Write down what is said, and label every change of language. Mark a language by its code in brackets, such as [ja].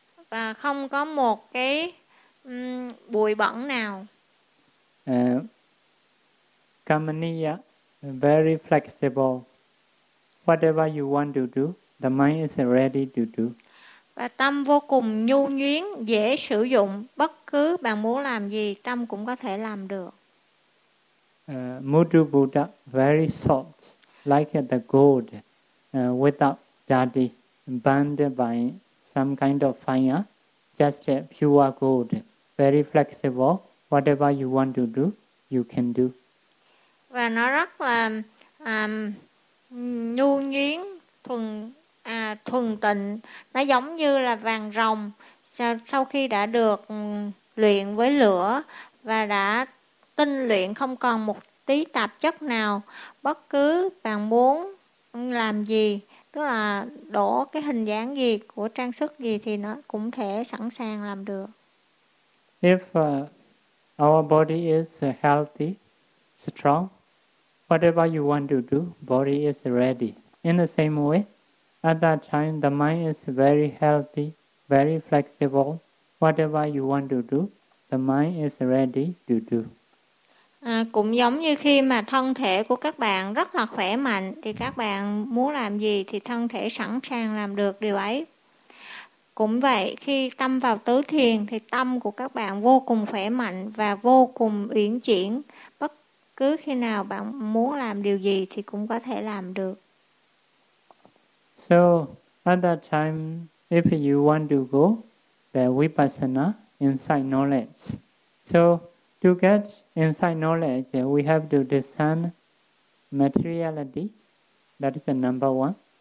[vi] Và không có một cái bụi bẩn nào. [en] Kamaniya, very flexible. Whatever you want to do, the mind is ready to do. [vi] Và tâm vô cùng nhu nhuyến, dễ sử dụng. Bất cứ bạn muốn làm gì, tâm cũng có thể làm được. [en] Mudra Buddha, very soft, like the gold, without jadi, burned by some kind of fire, just pure gold, very flexible. Whatever you want to do, you can do. [vi] Và nó rất là nhu nhuyến, thuần tịnh, nó giống như là vàng rồng sau khi đã được luyện với lửa và đã tinh luyện không còn một tí tạp chất nào. Bất cứ bạn muốn làm gì, tức là đổ cái hình dáng gì của trang sức gì thì nó cũng thể sẵn sàng làm được. [en] If our body is healthy, strong, whatever you want to do, body is ready. In the same way, at that time, the mind is very healthy, very flexible. Whatever you want to do, the mind is ready to do. [vi] Cũng giống như khi mà thân thể của các bạn rất là khỏe mạnh, thì các bạn muốn làm gì thì thân thể sẵn sàng làm được điều ấy. Cũng vậy, khi tâm vào tứ thiền, thì tâm của các bạn vô cùng khỏe mạnh và vô cùng uyển chuyển. Bất cứ khi nào bạn muốn làm điều gì thì cũng có thể làm được. [en] So at that time, if you want to go the vipassana, inside knowledge. So to get inside knowledge, we have to discern materiality. That is the number one.